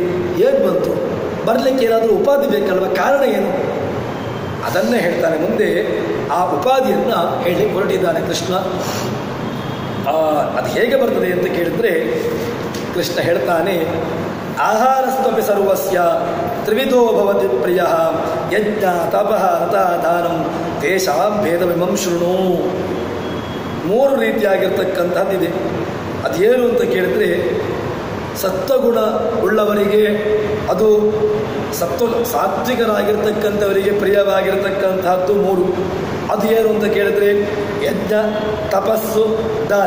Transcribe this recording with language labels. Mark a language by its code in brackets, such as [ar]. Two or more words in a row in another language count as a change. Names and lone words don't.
[kn] ಹೇಗೆ ಬಂತು? ಬರಲಿಕ್ಕೆ ಏನಾದರೂ ಉಪಾಧಿ ಬೇಕಲ್ವ? ಕಾರಣ ಏನು? ಅದನ್ನೇ ಹೇಳ್ತಾನೆ ಮುಂದೆ. ಆ ಉಪಾಧಿಯನ್ನು ಹೇಳಿ ಹೊರಟಿದ್ದಾನೆ ಕೃಷ್ಣ. ಅದು ಹೇಗೆ ಬರ್ತದೆ ಅಂತ ಕೇಳಿದ್ರೆ ಕೃಷ್ಣ ಹೇಳ್ತಾನೆ, [sa] ಆಹಾರಸ್ತಪಿ ಸರ್ವಸ್ಯ ತ್ರಿವಿಧೋ ಭವತಿ ಪ್ರಿಯ ಯಜ್ಞ ತಪಃ ರಥದಾನಂ ತೇಷಾಂ ಭೇದವಿಮಂ ಶೃಣು. [kn] 3 ರೀತಿಯಾಗಿರ್ತಕ್ಕಂಥದ್ದಿದೆ. ಅದೇನು ಅಂತ ಕೇಳಿದ್ರೆ, ಸತ್ವಗುಣ ಉಳ್ಳವರಿಗೆ ಅದು ಸಾತ್ವಿಕರಾಗಿರ್ತಕ್ಕಂಥವರಿಗೆ ಪ್ರಿಯವಾಗಿರ್ತಕ್ಕಂಥದ್ದು 3. ಅದು ಏನು ಅಂತ ಕೇಳಿದ್ರೆ ಯಜ್ಞ, ತಪಸ್ಸು, ದಾನ.